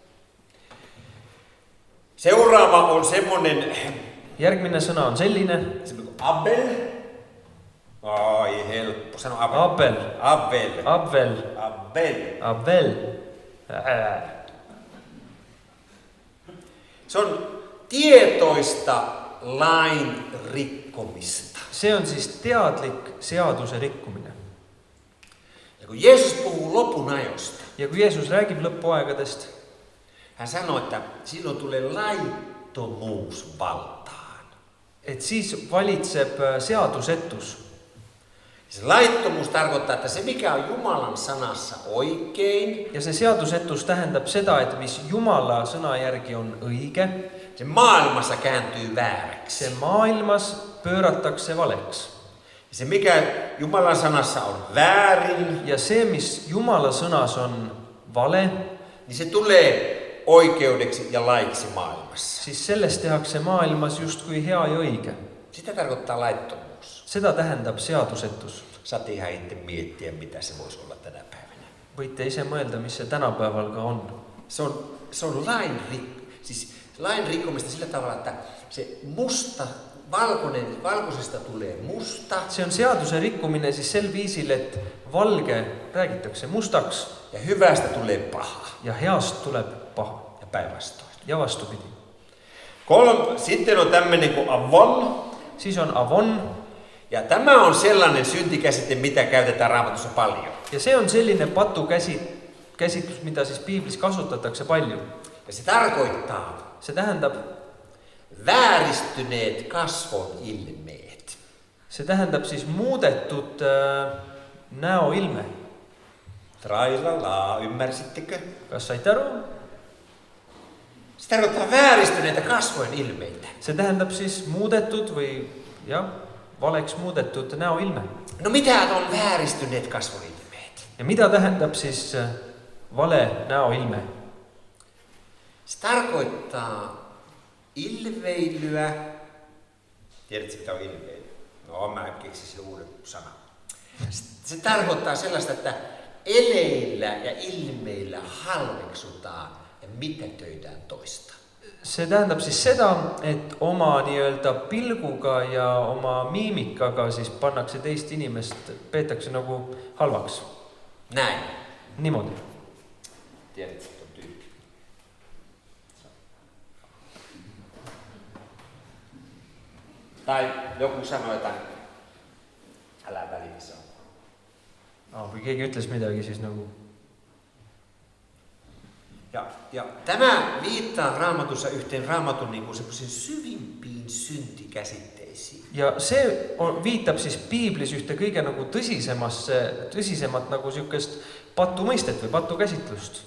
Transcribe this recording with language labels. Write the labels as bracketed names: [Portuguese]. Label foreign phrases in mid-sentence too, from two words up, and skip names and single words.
[Finnish] Seuraava on semmonen [Estonian] Järgmine sõna on selline. [Finnish] kuin Abel. Ai helppo, sano Abel. Abel. Abel. Abel. Abel. Abel. Se on tietoista lain rikkomista. [Estonian] See on siis teadlik seaduse rikkumine. [Finnish] Ja kun Jeesus puhuu lopun ajosta, [Estonian] Ja kui Jeesus räägib lõpuaegadest, [Finnish] hän sanoo, että silloin tulee laittomuus valtaan. [Estonian] et siis valitseb seadusetus. [Finnish] Se laittomuus tarkoittaa, että se mikä on Jumalan sanassa oikein, [Estonian] Ja see seadusetus tähendab seda, et mis Jumala sõna järgi on õige, [Finnish] se maailmassa kääntyy vääräksi. [Estonian] see maailmas pööratakse valeks. [Finnish] Se mikä Jumalan sanassa on väärin, [Estonian] Ja see, mis Jumala sõnas on vale, [Finnish] niin se tulee oikeudeksi ja laiksi maailmassa. [Estonian] siis sellest tehakse maailmas justkui hea ja õige. [Finnish] Sitä tarkoittaa laittomuus. [Estonian] Seda tähendab seadusetus. [Finnish] Saatte ihan itse miettiä, mitä se voisi olla tänä päivänä. [Estonian] Võite ise mõelda, mis see tänapäeval ka on. [Finnish] Se on lain rikkomista sillä tavalla, että se valkoisesta tulee musta [Estonian] See on seaduse rikkumine siis sel viisil, et valge räägitakse mustaks [Finnish] ja hyvästä tulee paha [Estonian] ja heast tuleb paha [Finnish] ja päinvastoin. [Estonian] ja vastupidi. [Finnish] Sitten on tämmöinen kuin avon. [Estonian] Siis on avon [Finnish] Ja tämä on sellainen syntikäsite, mitä käytetään Raamatussa paljon. [Estonian] ja see on selline patu käsitlus, mida siis piiblis kasutatakse palju. [Finnish] Ja se tarkoittaa [Estonian] See tähendab, [Finnish] vääristyneet kasvon ilmeet. [Estonian] see tähendab siis muudetud näoilme. [Finnish] Trailala, ymmärsittekö? [Estonian] Kas saite aru? [Finnish] Se tarkoittaa vääristyneitä kasvojen ilmeitä. [Estonian] See tähendab siis muudetud või jah, valeks muudetud näoilme. [Finnish] No mitä on vääristyneet kasvon ilmeet? [Estonian] Ja mida tähendab siis vale näoilme? [Finnish] Se tarkoittaa ilveilyä. Tiedätkö mitä on ilveily? No mä keksisin uuden sanan. Se tarkoittaa sellaista, että eleillä ja ilmeillä halveksutaan ja mitätöidään toista. [Estonian] See tähendab siis seda, et oma nii-öelda pilguga ja oma miimikaga siis pannakse teist inimest, peetakse nagu halvaks. [Finnish] Näin. [Estonian] Niimoodi. [Finnish] Tiedätkö, että on tyyppi. Tai joku sanoi jotain, älä välissä. [Estonian] Kui keegi ütles midagi, siis nagu... [Finnish] Ja tämä viittaa Raamatussa yhteen Raamatun niin kuin semmoisiin syvimpiin syntikäsitteisiin. [Estonian] Ja see viitab siis Piiblis ühte kõige nagu tõsisemat nagu siukest patumõistet või patukäsitlust.